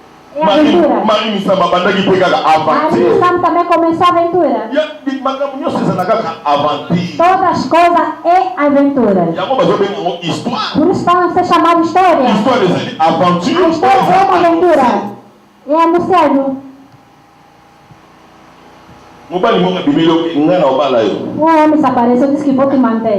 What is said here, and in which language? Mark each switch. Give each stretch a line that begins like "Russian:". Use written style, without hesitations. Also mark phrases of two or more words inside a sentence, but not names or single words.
Portuguese: É aventura.
Lingala: Marie Missamba bandaki pe kaka aventure.
Portuguese: Marie Missamba também começou a aventura. Todas as coisas é aventura. Por isso estão a ser chamadas história. A história é uma aventura. É anunciado. Um homem se apareceu e disse que vou te manter.